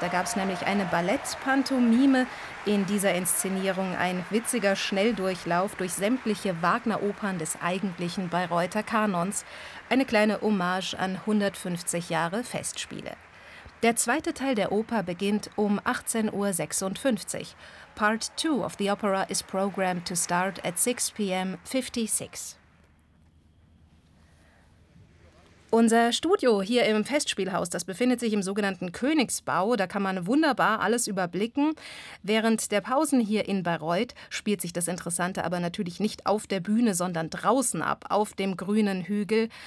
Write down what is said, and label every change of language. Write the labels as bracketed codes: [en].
[de] Da gab es nämlich eine Ballettpantomime in dieser Inszenierung. Ein witziger Schnelldurchlauf durch sämtliche Wagner-Opern des eigentlichen Bayreuther Kanons. Eine kleine Hommage an 150 Jahre Festspiele. Der zweite Teil der Oper beginnt um 18.56 Uhr. [en] Part 2 of the opera is programmed to start at 6 p.m. 56. [de] Unser Studio hier im Festspielhaus, das befindet sich im sogenannten Königsbau. Da kann man wunderbar alles überblicken. Während der Pausen hier in Bayreuth spielt sich das Interessante aber natürlich nicht auf der Bühne, sondern draußen ab, auf dem grünen Hügel.